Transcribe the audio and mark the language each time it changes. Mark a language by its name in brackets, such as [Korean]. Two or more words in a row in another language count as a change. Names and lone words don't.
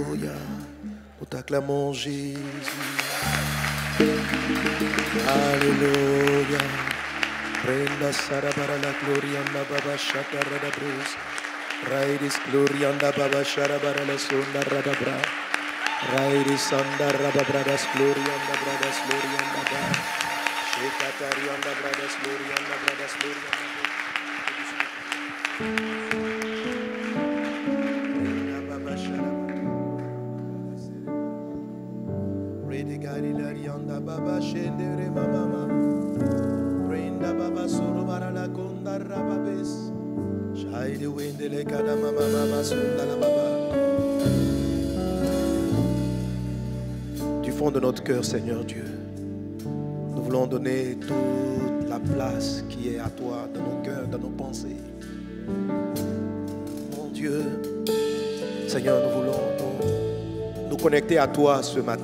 [French] Alléluia. Nous t'acclamons Jésus. Alléluia. Prenda sarabara la glorianda baba shatara da brus. Raidis glorianda baba sharabara la sonda radabra. Raidis sanda rababradas glorianda bradas glorianda ba. Shekatarianda bradas glorianda bradas glorianda. Baba shendere mama prenda baba solo bara la konda rababes shaide wendele kada mama sonda la baba. Du fond de notre cœur, Seigneur Dieu, nous voulons donner toute la place qui est à toi dans nos cœurs, dans nos pensées. Mon Dieu, Seigneur, nous voulons nous connecter à toi ce matin.